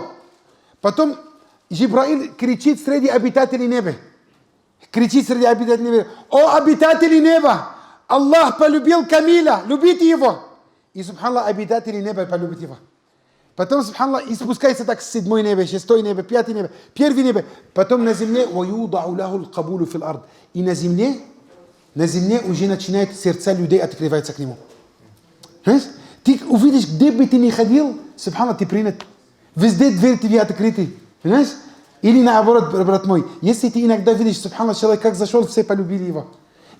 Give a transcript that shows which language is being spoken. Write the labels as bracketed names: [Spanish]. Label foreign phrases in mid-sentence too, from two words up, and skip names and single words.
[Russian] Потом Джибраиль кричит среди обитателей неба. Кричит среди обитателей неба. О, обитатели неба! Аллах полюбил Камиля, любите его. И, субханаллах, обитатели неба полюбят его. Потом, субханаллах, и спускается так с 7-й небо, 6-й небо, 5-й небо, 1-й небо. Потом на земле, [Arabic] وَيُوضَعُ لَهُ الْقَبُولُ فِي الْأَرْضِ. [Russian] И на земле уже начинают сердца людей открываться к нему. Знаешь? Ты увидишь, где бы ты ни ходил, субханаллах, ты принят. Везде двери тебе открыты. Понимаешь? Или наоборот, брат мой, если ты иногда видишь, субханаллах, человек как зашел, все полюбили его.